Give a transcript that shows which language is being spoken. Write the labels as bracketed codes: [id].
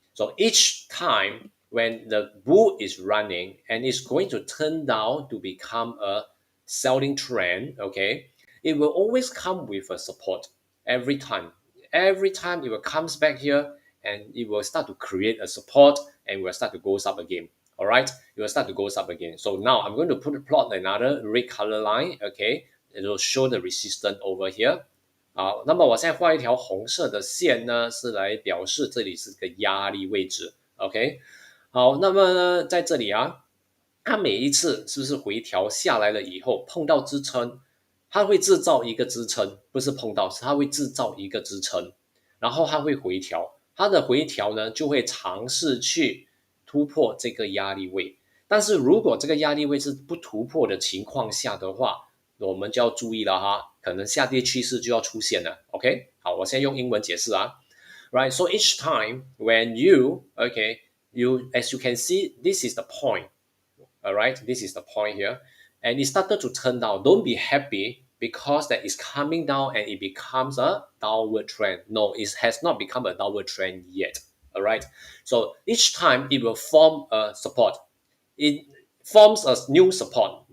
[en] So each time when the bull is running and it's going to turn down to become a selling trend, okay, it will always come with a support every time. Every time it will comes back here and it will start to create a support and will start to go up again. All right, it will start to go up again. So now I'm going to plot another red color line. Okay, it will show the resistance over here. [zh] 好，那么我现在画一条红色的线呢，是来表示这里是个压力位置。 OK，好，那么呢，在这里啊，它每一次是不是回调下来了以后碰到支撑，它会制造一个支撑，不是碰到，是它会制造一个支撑，然后它会回调，它的回调呢就会尝试去突破这个压力位，但是如果这个压力位是不突破的情况下的话，我们就要注意了哈，可能下跌趋势就要出现了。 OK， 好，我现在用英文解释啊。 [en] Right, so each time when as you can see, this is the point. All right, this is the point here, and it started to turn down. Don't be happy because that is coming down and it becomes a downward trend. No, it has not become a downward trend yet. All right, so each time it will form a support. It forms a new support.